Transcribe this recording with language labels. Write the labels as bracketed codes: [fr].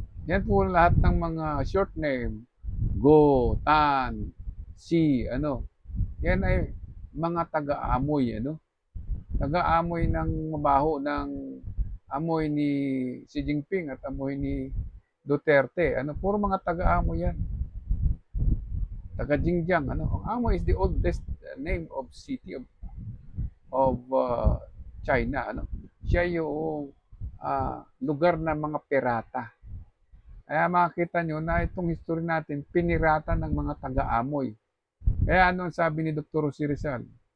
[tl] Yan po lahat ng mga short name, Go, Tan, Si, ano? Yan ay mga taga-amoy, ano? Taga-amoy ng mabaho ng amoy ni Xi Jinping at amoy ni Duterte, ano? Puro mga taga-amoy yan. Taga Xinjiang, ano? [en] Ang Amoy is the oldest name of city of China, ano? [tl] Siya yung lugar ng mga pirata. Kaya makikita nyo na itong history natin, pinirata ng mga taga-amoy. Kaya ano ang sabi ni Dr. Jose Rizal?